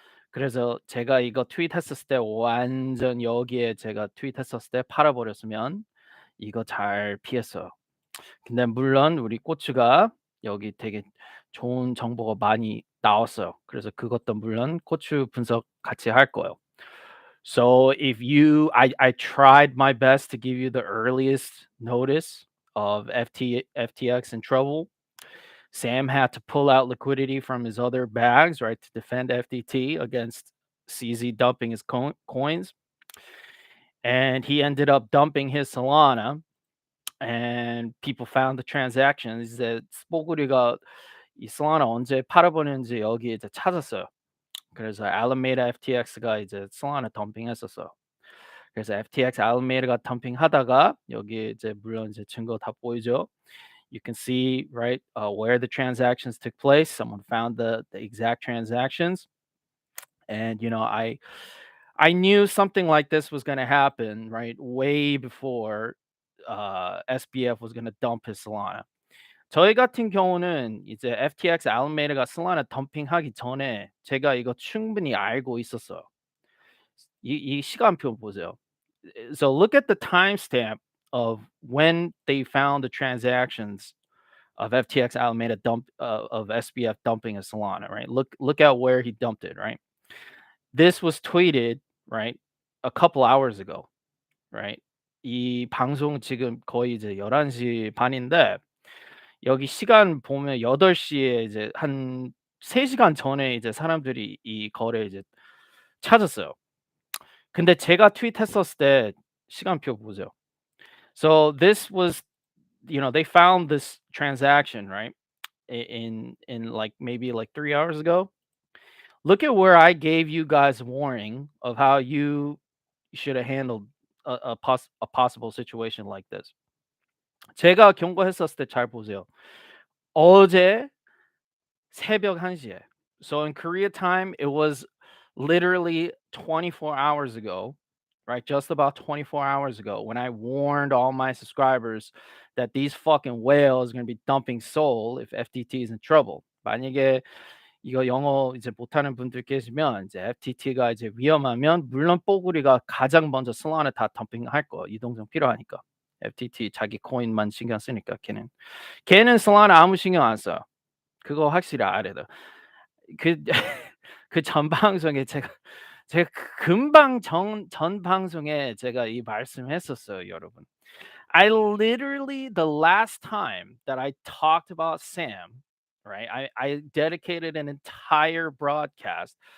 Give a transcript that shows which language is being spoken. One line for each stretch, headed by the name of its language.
Korean: 그래서 제가 이거 트윗했었을 때 완전 여기에 제가 트윗했었을 때 팔아 버렸으면 이거 잘 피했어요. 근데 물론 우리 고추가 여기 되게 좋은 정보가 많이 나왔어요. 그래서 그것도 물론 고추 분석 같이 할 거예요.
English: So if you I tried my best to give you the earliest notice of FTX in trouble. Sam had to pull out liquidity from his other bags, right, to defend FTT against CZ dumping his coins. And he ended up dumping his Solana. And people found the transactions.
Korean: 이제 뽀글이가 이 솔라나 언제 팔아버렸는지 여기 이제 찾았어요. 그래서 Alameda FTX가 이제 솔라나 덤핑했었어요. 그래서 FTX Alameda가 덤핑하다가 여기 이제 물론 이제 증거 다 보이죠.
English: You can see right where the transactions took place. Someone found the exact transactions, and I knew something like this was going to happen right way before SBF was going to dump his Solana.
Korean: 저희 같은 경우는 이제 FTX Alameda가 Solana 덤핑하기 전에 제가 이거 충분히 알고 있었어요. 이 시간표 보세요.
English: So look at the timestamp of when they found the transactions of FTX Alameda of SBF dumping a Solana, right? Look at where he dumped it, right? This was tweeted, right, a couple hours ago, right?
Korean: 이 방송 지금 거의 이제 11시 반인데 여기 시간 보면 8시에 이제 한 3시간 전에 이제 사람들이 이 거래 이제 찾았어요. 근데 제가 트윗했었을 때 시간표 보세요.
English: So this was, they found this transaction, right? In like maybe like 3 hours ago. Look at where I gave you guys a warning of how you should have handled a possible situation like this.
Korean: 제가 경고했었을 때 잘 보세요. 어제 새벽 1시에.
English: So in Korea time, it was literally 24 hours ago, right? Just about 24 hours ago when I warned all my subscribers that these fucking whales are going to be dumping Seoul if FTT is in trouble.
Korean: 만약에 이거 영어 이제 못하는 분들 계시면 이제 FTT가 이제 위험하면 물론 뽀글이가 가장 먼저 솔라나 다 덤핑할 거예요. 이동성 필요하니까. FTT 자기 코인만 신경 쓰니까 걔는 솔라나 아무 신경 안 써요. 그거 확실히 알아야 돼요. 그 그 전 방송에 제가 금방 전 방송에 제가 이 말씀했었어요, 여러분.
English: I literally the last time that I talked about Sam, right? I dedicated an entire broadcast.